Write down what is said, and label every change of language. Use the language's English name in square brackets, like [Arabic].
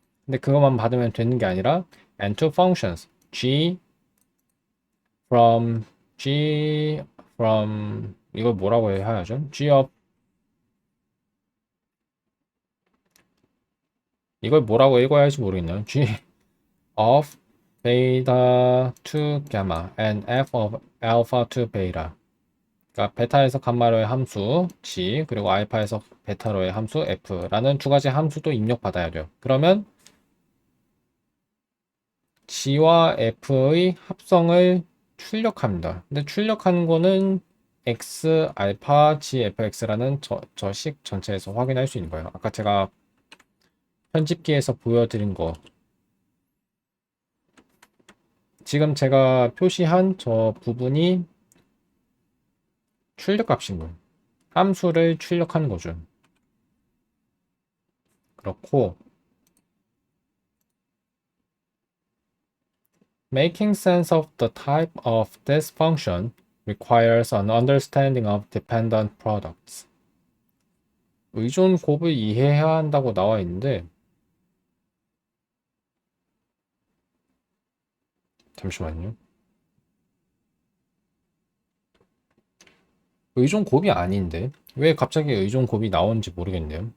[Korean] 근데 그것만 받으면 되는 게 아니라 [English] and two functions, from g from [Korean] 이걸 뭐라고 해야 하죠? g of 이걸 뭐라고 읽어야 할지 모르겠네요. [English] g of beta to gamma and f of alpha to beta. [Korean] 그러니까 베타에서 감마로의 함수 g 그리고 알파에서 베타로의 함수 f라는 두 가지 함수도 입력받아야 돼요. 그러면 g와 f의 합성을 출력합니다. 근데 출력하는 거는 x 알파 g fx라는 저 식 전체에서 확인할 수 있는 거예요. 아까 제가 편집기에서 보여드린 거 지금 제가 표시한 저 부분이 출력값인 거예요. 함수를 출력하는 거죠. 그렇고 [English] making sense of the type of this function requires an understanding of dependent products. [Korean] 의존 곱을 이해해야 한다고 나와 있는데 잠시만요. 의존 곱이 아닌데 왜 갑자기 의존 곱이 나오는지 모르겠네요.